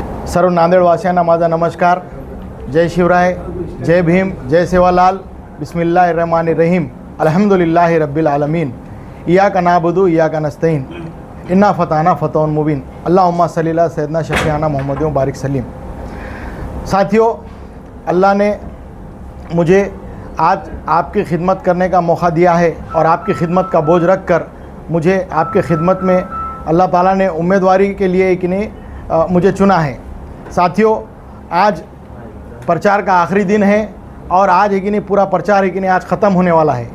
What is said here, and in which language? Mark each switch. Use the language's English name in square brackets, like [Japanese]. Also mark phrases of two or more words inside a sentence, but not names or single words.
[Marathi] सर्व नांदेडवासियांना माझा नमस्कार. जय शिवराय, जय भीम, जय सेवालाल. [Arabic] بسم الله الرحمن الرحيم. الحمد لله رب العالمين. إياك نعبد إياك نستعين. إنا فتحنا فتح مبين. اللهم صل على سيدنا شفيعنا محمد و بارك سليم. [Hindi] साथियों, अल्लाह ने मुझे आज आपकी खिदमत करने का मौका दिया है और आपकी खिदमत का बोझ रख कर मुझे आपकी खिदमत में [Arabic] الله تعالى [Hindi] ने उम्मीदवारी के लिए कि नहीं मुझे चुना है. साथियों, आज प्रचार का आखिरी दिन है और आज है कि नहीं पूरा प्रचार है कि नहीं आज ख़त्म होने वाला है.